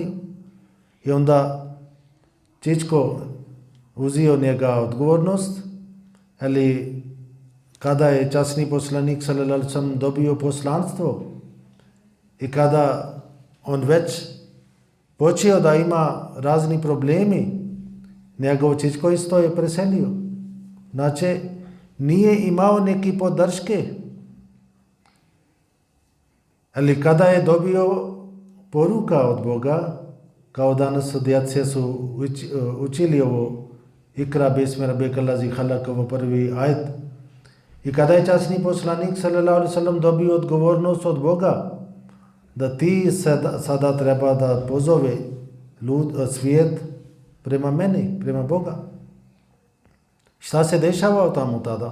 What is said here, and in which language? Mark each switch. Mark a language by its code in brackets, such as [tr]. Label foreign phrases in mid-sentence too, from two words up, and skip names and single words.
[bs] I onda čičko uzio njega odgovornost, ali kada je časni poslanik [ar] صلى الله عليه وسلم [bs] dobio poslanstvo i kada on već počeo da ima razni problemi, njegov čičko isto je preselio. Znači, nije imao neki podrške. Ali kada je dobio poruka od Boga, kao danas djece su učili ovo [ar] اقرأ باسم ربك الذي خلق, [bs] ovo prvi ajet. I kada je časni poslanik [ar] صلى الله عليه وسلم [bs] dobio odgovornost od Boga da ti sada treba da pozove svijet prema meni, prema Boga. Šta se dešava tamo tada?